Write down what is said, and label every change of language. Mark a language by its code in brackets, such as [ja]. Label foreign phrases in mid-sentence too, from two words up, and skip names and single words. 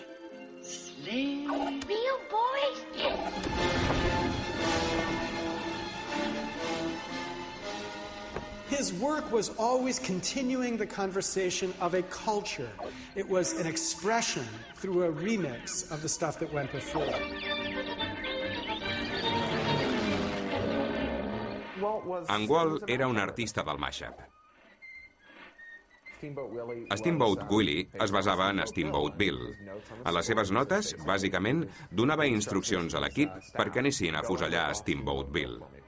[en] Slave. Real boys? His work was always continuing the conversation of a culture. It was an expression through a remix of the stuff that went before. [ca] En Walt era un artista del mashup. Steamboat Willie es basava en Steamboat Bill. A les seves notes, bàsicament, donava instruccions a l'equip perquè anessin a fusellar Steamboat Bill.